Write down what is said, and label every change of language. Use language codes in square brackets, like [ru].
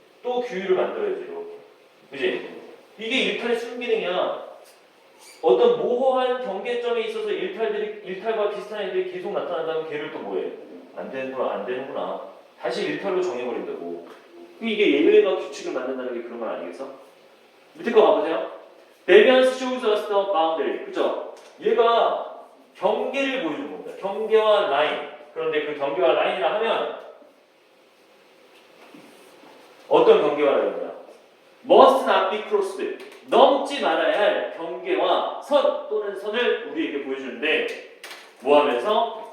[ko] 또 규율을 만들어야지, 이렇게. 그지? 이게 일탈의 순기능이야. 어떤 모호한 경계점에 있어서 일탈과 비슷한 애들이 계속 나타난다면 걔를 또 뭐해? 안 되는구나. 다시 일탈로 정해버린다고. 이게 예외가 규칙을 만든다는 게 그런 말 아니겠어? 밑에 거 가보세요. [en] Deviance shows us the boundary. [ko] 그죠? 얘가 경계를 보여주는 겁니다. 경계와 라인. 그런데 그 경계와 라인이라 하면 어떤 경계와 라인이냐? [en] Must not be crossed. [ko] 넘지 말아야 할 경계와 선 또는 선을 우리에게 보여주는데 뭐 하면서?